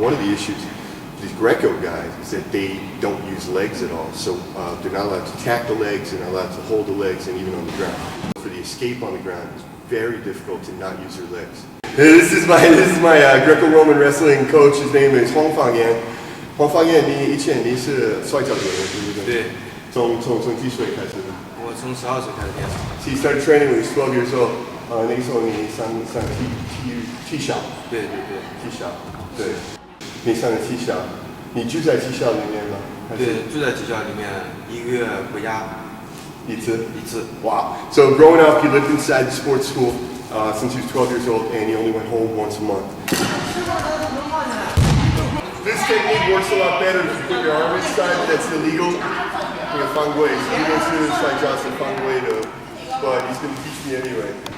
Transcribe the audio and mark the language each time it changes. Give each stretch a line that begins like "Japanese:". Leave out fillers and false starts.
English: One of the issues these Greco guys is that they don't use legs at all. So they're not allowed to tack the legs, they're not allowed to hold the legs, and even on the ground. For the escape on the ground, it's very difficult to not use your legs. This is my Greco-Roman wrestling coach. His name is Fang Yuan.
Chinese: Fang Yuan, 你以前你是摔跤的人，对不对？对。从几岁开始的？我从12岁开始练。
English: So you started training when you were 12 years old.
Chinese: 那个时候你上踢校。对。踢校。对。你上的技校，你住在技校里面吗？对，住在技校里面，1个月回家一次。
English: Wow. So growing up, he lived inside the sports school since he was 12 years old, and he only went home once a month. This technique works a lot better if you put your arm inside, but that's illegal. You Fang Wei. So he went to Shuai Johnson Fang Wei but he's going to teach me anyway.